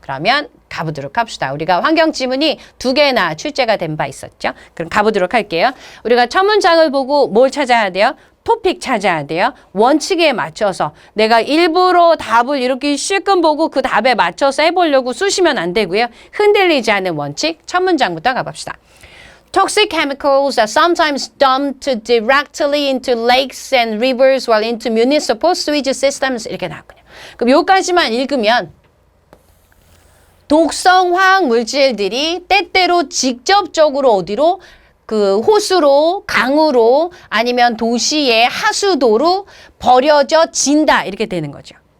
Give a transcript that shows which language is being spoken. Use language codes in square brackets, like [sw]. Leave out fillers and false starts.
[ko] 그러면 가보도록 합시다. 우리가 환경 지문이 2개나 출제가 된 바 있었죠. 그럼 가보도록 할게요. 우리가 첫 문장을 보고 뭘 찾아야 돼요? 토픽 찾아야 돼요. 원칙에 맞춰서 내가 일부러 답을 이렇게 실컷 보고 그 답에 맞춰서 해보려고 쑤시면 안 되고요. 흔들리지 않는 원칙 첫 문장부터 가봅시다. [en] Toxic chemicals are sometimes dumped directly into lakes and rivers while into municipal sewage systems [ko] 이렇게 나왔거든요. 그럼 여기까지만 읽으면 독성 화학 물질들이 때때로 직접적으로 어디로 그 호수로, 강으로 아니면 도시의 하수도로 버려져 진다 이렇게 되는 거죠.